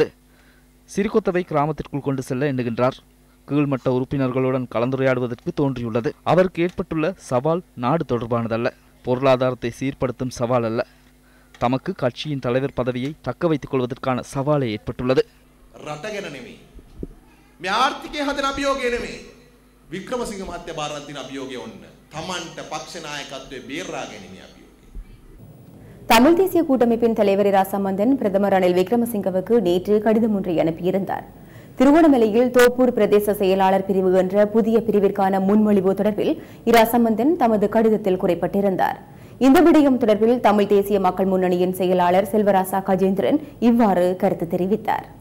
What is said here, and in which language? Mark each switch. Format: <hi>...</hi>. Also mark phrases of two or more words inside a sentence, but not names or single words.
<ta>சிறிகொத்தவை கிராமத்திற்குள் கொண்டு செல்ல எண்ணுகின்றார். கீழ்மட்ட உறுப்பினர்களுடன் கலந்துரையாடுவதற்கு தோன்றியுள்ளது. அவருக்கு ஏற்பட்டுள்ள சவால் நாடு தொடர்பானதல்ல, பொருளாதாரத்தை சீர்படுத்தும் சவால் அல்ல. தமக்கு கட்சியின் தலைவர் பதவியை தக்க வைத்துக் கொள்வதற்கான சவாலே ஏற்பட்டுள்ளது.</ta> <si>ආර්ථිකය හදන අභියෝගය නෙමෙයි. වික්‍රමසිංහ මහත්තයා බාරගත් තියෙන අභියෝගය ඔන්න. තමන්ට පක්ෂ නායකත්වයේ බේරා ගැනීමේ අභියෝගය.</si> <ta>தமிழ் தேசிய கூட்டமைப்பின் தலைவர் இரா சம்பந்தன் பிரதமர் ரணில் விக்ரமசிங்கவுக்கு நேற்று கடிதம் ஒன்றை அனுப்பியிருந்தார். திருகோணமலையில் தோப்பூர் பிரதேச செயலாளர் பிரிவு என்ற புதிய பிரிவிற்கான முன்மொழிவு தொடர்பில் இரா சம்பந்தன் தமது கடிதத்தில் குறிப்பிட்டிருந்தார். இந்த விடயம் தொடர்பில் தமிழ் தேசிய மக்கள் முன்னணியின் செயலாளர் செல்வராசா கஜேந்திரன் இவ்வாறு கருத்து தெரிவித்தார்.</ta>